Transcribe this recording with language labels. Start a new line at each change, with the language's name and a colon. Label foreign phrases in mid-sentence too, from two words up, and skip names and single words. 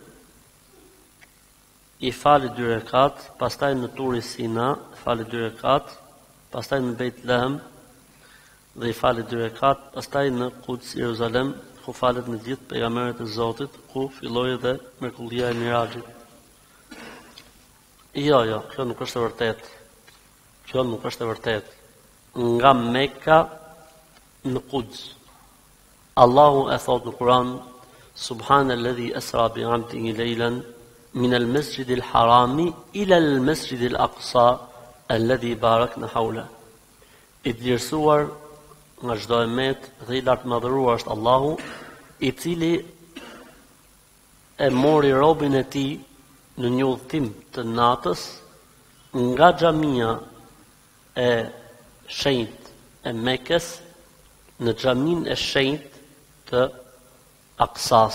Albanian: i fali 2 rekat, pastaj në Turi Sina, fali 2 rekat, pastaj në Beit Lehem dhe i fali 2 rekat, pastaj në Quds, Jeruzalem, ku falet me gjithë pejgamberët e Zotit, ku filloi edhe mrekullia e Miraxhit. Jo, kjo nuk është e vërtet. Kjo nuk është e vërtet. Nga Mekka në Quds. Allahu e thot në Kur'an,
Arabic: سبحان الذي أسرى بعبده ليلا من المسجد الحرام إلى المسجد الأقصى الذي باركنا حوله.
Albanian: I vlerësuar nga çdo emet dhe i lartëmadhëruar është Allahu, i cili e mori robën e tij në një udhëtim të natës nga xhamia e shenjtë e Mekës në xhamin e shenjtë të Aksas.